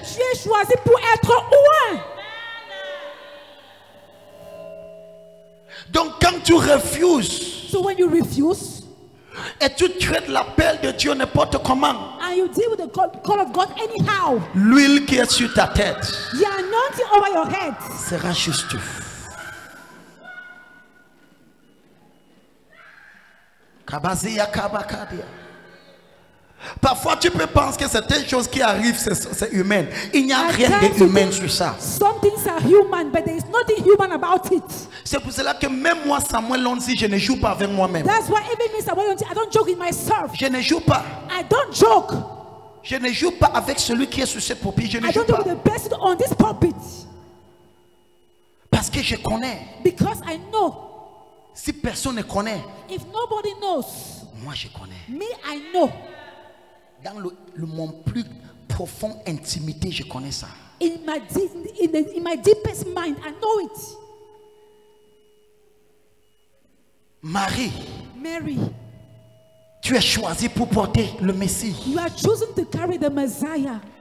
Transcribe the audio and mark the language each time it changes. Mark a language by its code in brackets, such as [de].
[fr] tu es choisi pour être oint. Donc quand tu refuses [en] So when you refuse [fr] et tu traites l'appel de Dieu n'importe comment, [en] and you deal with the call of God anyhow, [fr] l'huile qui est sur ta tête [en] the anointing over your head [fr] sera juste. Kabazia kabakadia. Parfois tu peux penser que certaines choses qui arrivent c'est humain. Il n'y a [en] At [fr] rien [en] times [fr] de [en] you [fr] humain [en] think [fr] sur ça. [en] some things are human, but there is nothing human about it. [fr] C'est pour cela que même moi Samuel Lonzi, je ne joue pas avec moi-même. [en] That's why even me, Samuel, I don't joke with myself. [fr] Je ne joue pas. [en] I don't joke. [fr] Je ne joue pas avec celui qui est sur ce pupitre. Je ne [en] I [fr] joue [en] don't joke [fr] pas. [en] with the person on this pulpit [fr] Parce que je connais. [en] because I know. [fr] Si personne ne connaît, [en] If nobody knows, [fr] moi je connais. [en] me, I know. [fr] Dans mon plus profond intimité, je connais ça. [en] In my deepest mind, I know it. [fr] Marie, [en] Mary, [fr] tu es choisie pour porter le Messie. [en] you are chosen to carry the Messiah.